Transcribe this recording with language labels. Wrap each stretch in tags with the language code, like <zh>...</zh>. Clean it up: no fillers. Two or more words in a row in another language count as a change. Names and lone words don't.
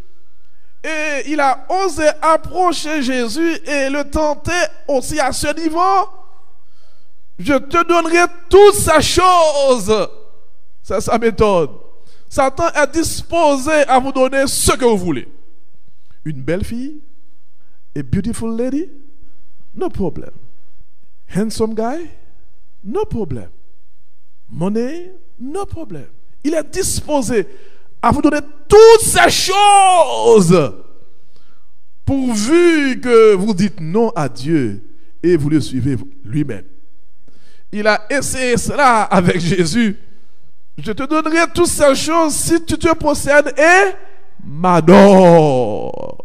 <fr>Et il a osé approcher Jésus et le tenter aussi à ce niveau. Je te donnerai toutes ces choses. C'est sa méthode. Satan est disposé à vous donner ce que vous voulez. Une belle fille,</fr> <en>a beautiful lady, no problem. Handsome guy, no problem. Money, no problem.</en> <fr>Il est disposé à vous donner toutes ces choses pourvu que vous dites non à Dieu et vous le suivez lui-même. Il a essayé cela avec Jésus. Je te donnerai toutes ces choses si tu te possèdes et m'adores.</fr>